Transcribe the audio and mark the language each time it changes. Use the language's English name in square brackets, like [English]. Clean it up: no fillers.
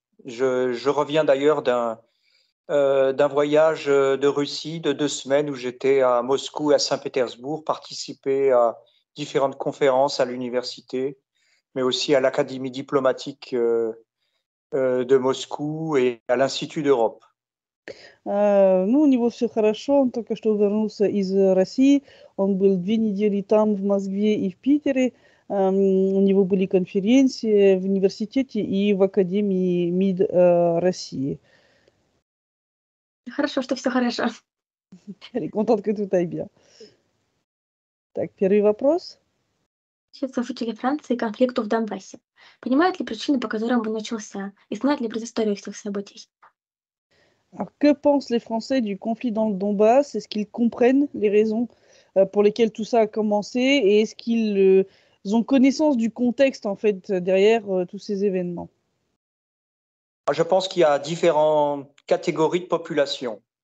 [French] Je reviens d'ailleurs d'un voyage de Russie de 2 semaines où j'étais à Moscou et à Saint-Pétersbourg, participer à différentes conférences à l'université, mais aussi à l'Académie diplomatique de Moscou et à l'Institut d'Europe. [Russian] Ну, у него все хорошо, он только что вернулся из России, он был 2 недели там, в Москве и в Питере, у него были конференции в университете и в Академии МИД России. Хорошо, что все хорошо. [French] Elle est contente que tout aille bien. [Russian] Так, первый вопрос. Сейчас жители Франции конфликту в Донбассе. Понимают ли причины, по которым он начался, и знают ли предысторию всех событий? [French] Alors, que pensent les Français du conflit dans le Donbass? Est-ce qu'ils comprennent les raisons pour lesquelles tout ça a commencé et est-ce qu'ils ont connaissance du contexte en fait derrière tous ces événements? Je pense qu'il y a différentes catégories de population.